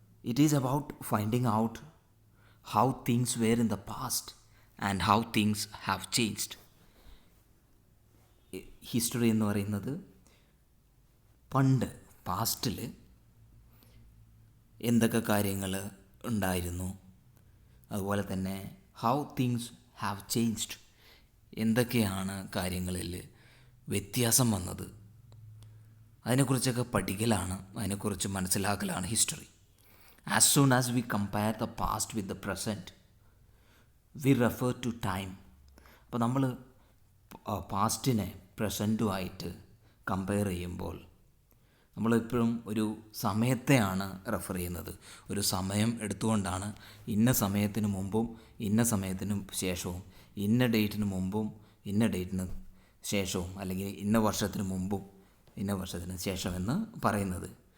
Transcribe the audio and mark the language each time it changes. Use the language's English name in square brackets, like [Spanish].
[English] It is about finding out how things were in the past and how things have changed. [Malayalam] History എന്ന് പറയുന്നത് പാസ്റ്റിൽ എന്തൊക്കെ കാര്യങ്ങൾ ഉണ്ടായിരുന്നു, അതുപോലെ തന്നെ [English] how things have changed, [Malayalam] എന്തൊക്കെയാണ് കാര്യങ്ങളിൽ വ്യത്യാസം വന്നത്, അതിനെക്കുറിച്ചൊക്കെ പഠിക്കലാണ്, അതിനെക്കുറിച്ച് മനസ്സിലാക്കലാണ് history. [English] As soon as we compare the past with the present, we refer to time. [Malayalam] അപ്പോൾ നമ്മൾ പാസ്റ്റിനെ പ്രസൻറ്റുമായിട്ട് കമ്പയർ ചെയ്യുമ്പോൾ നമ്മളെപ്പോഴും ഒരു സമയത്തെയാണ് റെഫർ ചെയ്യുന്നത്. ഒരു സമയം എടുത്തുകൊണ്ടാണ് ഇന്ന സമയത്തിന് മുമ്പും ഇന്ന സമയത്തിന് ശേഷവും, ഇന്ന ഡേറ്റിന് മുമ്പും ഇന്ന ഡേറ്റിന് ശേഷവും, അല്ലെങ്കിൽ ഇന്ന വർഷത്തിന് മുമ്പും ഇന്ന വർഷത്തിന് ശേഷമെന്ന് പറയുന്നത്.